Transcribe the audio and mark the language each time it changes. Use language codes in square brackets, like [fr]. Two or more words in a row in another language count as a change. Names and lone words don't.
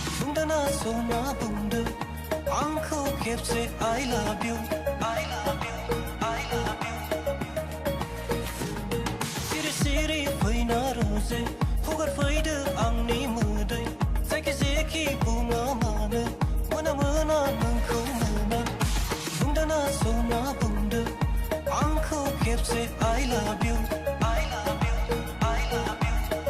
[brx] बुंदोना समा बुंदो आंखौ खेबसे [en] I love you I love you I love you [brx] सिरि सिरि फैना रोजे हुगारफैदो आंनि मोदै जायखि जेखि बुङा मानो मोना मोना नोंखौ मोना बुंदोना समा बुंदो आंखौ खेबसे [en] I love you I love you I love you